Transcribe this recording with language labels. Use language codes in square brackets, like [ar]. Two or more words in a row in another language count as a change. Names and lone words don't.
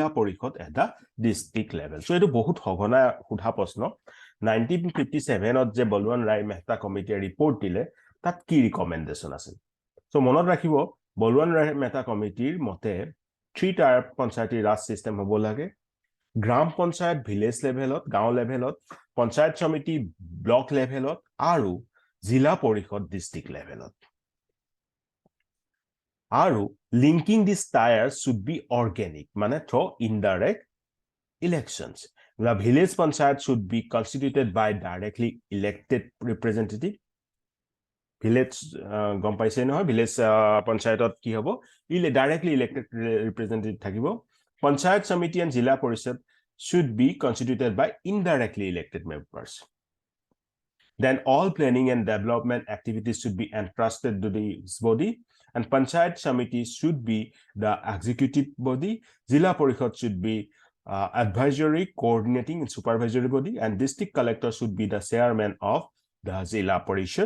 [as] পৰিষদ [en] at the district level [as] চ' এইটো বহুত সঘনাই সোধা প্ৰশ্ন 1957ত যে বলৱন্ত ৰায় মেহতা কমিটিয়ে ৰিপৰ্ট দিলে তাত কি ৰিকমেণ্ডেশ্যন আছিল চ' মনত ৰাখিব বলৱন্ত ৰায় মেহতা কমিটিৰ মতে 3-tier পঞ্চায়তী ৰাজ চিষ্টেম হ'ব লাগে গ্ৰাম পঞ্চায়ত [en] village level [as] গাঁও লেভেলত পঞ্চায়ত সমিতি [en] block level [as] আৰু জিলা পৰিষদ [en] district level আৰু linking this tier should be organic মানে through indirect elections the village panchayat should be constituted by directly elected representative village [as] গম পাইছে নহয় [en] village panchayatot [as] কি হ'ব [en] directly elected representative থাকিব panchayat committee and jila parishad should be constituted by indirectly elected members then all planning and development activities should be entrusted to this body and panchayat committee should be the executive body jila parishad should be advisory, coordinating, and supervisory body, and district collector should be the chairman of the Zilla Parishad.